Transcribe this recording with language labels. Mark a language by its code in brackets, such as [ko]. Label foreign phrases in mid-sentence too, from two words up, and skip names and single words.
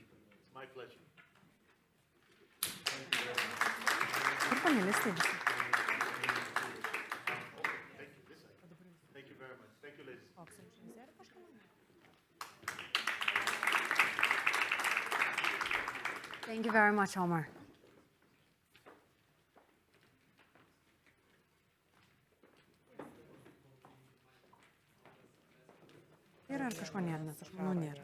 [en] It's my pleasure. Thank you very much. Thank you very much. Thank you, ladies. Thank you very much, Omar. [lt] Yra ar kažko nėra, nes aš manau nėra.